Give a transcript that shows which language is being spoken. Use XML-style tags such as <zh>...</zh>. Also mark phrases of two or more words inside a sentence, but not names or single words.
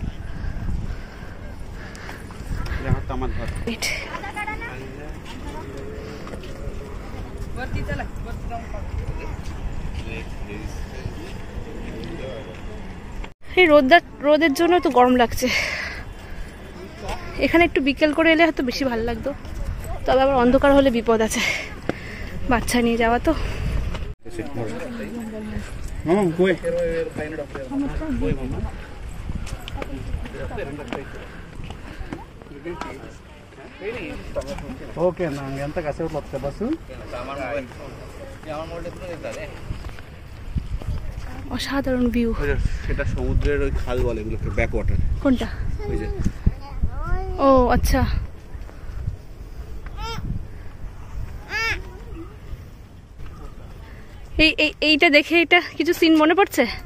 <bn>এই রোদের জন্য তো গরম লাগছে। এখানে একটু বিকেল করে এলে হয়তো বেশি ভালো লাগতো, তবে আবার অন্ধকার হলে বিপদ আছে, বাচ্চা নিয়ে যাওয়া তো।</bn> <te>ఓకే నా ఎంత కాసేపు వస్తా బస్సు</te> <bn>অসাধারণ ভিউ। সেটা সমুদ্রের ওই খাল বলে এগুলোকে,</bn> <en>back water.</en> <bn>কোনটা? ওই যে। ও আচ্ছা। এইটা দেখে এটা কিছু সিন মনে পড়ছে।</bn>